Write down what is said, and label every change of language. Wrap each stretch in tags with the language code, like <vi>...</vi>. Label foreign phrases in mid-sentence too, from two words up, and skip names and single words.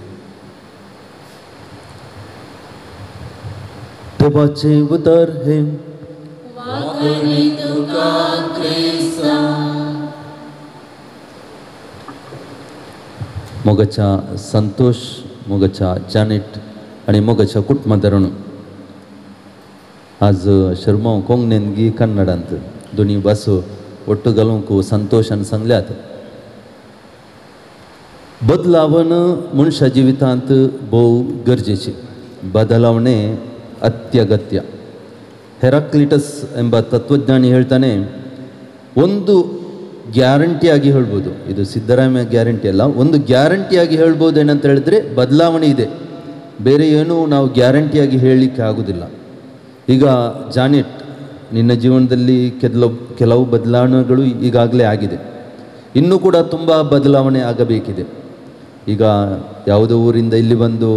<kok>देवाचे उतर हे मोगाच्या संतोष मोगाच्या जानेट आणि मोगाच्या कुटुंबादरण आज शर्मा कोंकणीन कन्नडांत दोन्ही भासो ಒಟ್ಟು घालूंक संतोषान सांगल्यात बदलावण मनुष्य जिवितांत बहु गरजेची बदलावणे</kok> <kn>ಅತ್ಯಗತ್ಯ ಹೆರಾಕ್ಲಿಟಸ್ ಎಂಬ ತತ್ವಜ್ಞಾನಿ ಹೇಳ್ತಾನೆ ಒಂದು ಗ್ಯಾರಂಟಿಯಾಗಿ ಹೇಳ್ಬೋದು ಇದು ಸಿದ್ದರಾಮಯ್ಯ ಗ್ಯಾರಂಟಿ ಅಲ್ಲ ಒಂದು ಗ್ಯಾರಂಟಿಯಾಗಿ ಹೇಳ್ಬೋದು ಏನಂತ ಹೇಳಿದ್ರೆ ಬದಲಾವಣೆ ಇದೆ ಬೇರೆ ಏನೂ ನಾವು ಗ್ಯಾರಂಟಿಯಾಗಿ ಹೇಳಲಿಕ್ಕೆ ಆಗೋದಿಲ್ಲ ಈಗ ಜಾನೆಟ್ ನಿನ್ನ ಜೀವನದಲ್ಲಿ ಕೆಲವು ಬದಲಾವಣೆಗಳು ಈಗಾಗಲೇ ಆಗಿದೆ ಇನ್ನೂ ಕೂಡ ತುಂಬ ಬದಲಾವಣೆ ಆಗಬೇಕಿದೆ ಈಗ ಯಾವುದೋ ಊರಿಂದ ಇಲ್ಲಿ ಬಂದು</kn>